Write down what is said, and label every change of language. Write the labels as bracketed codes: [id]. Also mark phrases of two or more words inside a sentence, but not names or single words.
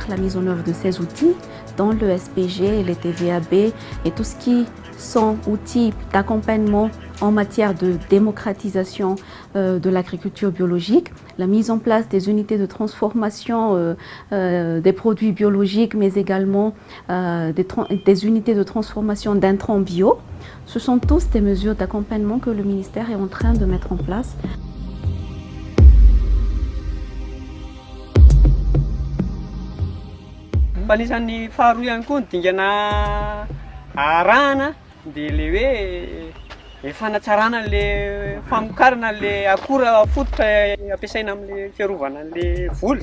[fr] la mise en œuvre de ces outils dans le SPG, les TVAB et tout ce qui sont outils d'accompagnement en matière de démocratisation de l'agriculture biologique, la mise en place des unités de transformation des produits biologiques, mais également des unités de transformation d'intrants bio. Ce sont tous des mesures d'accompagnement que le ministère est en train de mettre en place. [mg] Anisan'ny faharoa ihany koa ny dingana arahana dia le hoe fanatsarana le famokarana le akora fototra ampiasaina amin'ny fiarovana le voly.